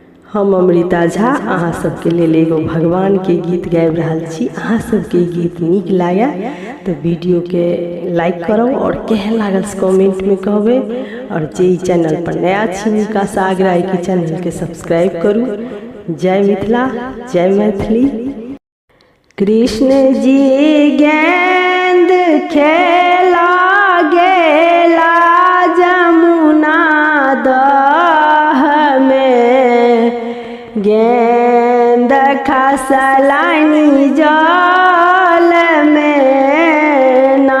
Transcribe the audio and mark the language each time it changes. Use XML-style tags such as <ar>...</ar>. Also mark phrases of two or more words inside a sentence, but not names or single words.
<mai>हम अमृता झा अहाँ सबके लेल एगो भगवान के गीत गाबि रहल छी। अहाँ सबके गीत नीक लागे तो वीडियो के लाइक करो और केहन लागल कमेंट में कहबे। और जे चैनल पर नया छी हुनका से आग्रह है कि चैनल के सब्सक्राइब करू। जय मिथिला, जय मैथिली। कृष्ण जी गेंद खेला गेला जमुना दह में, गेंद खसलानी जल में ना।</mai>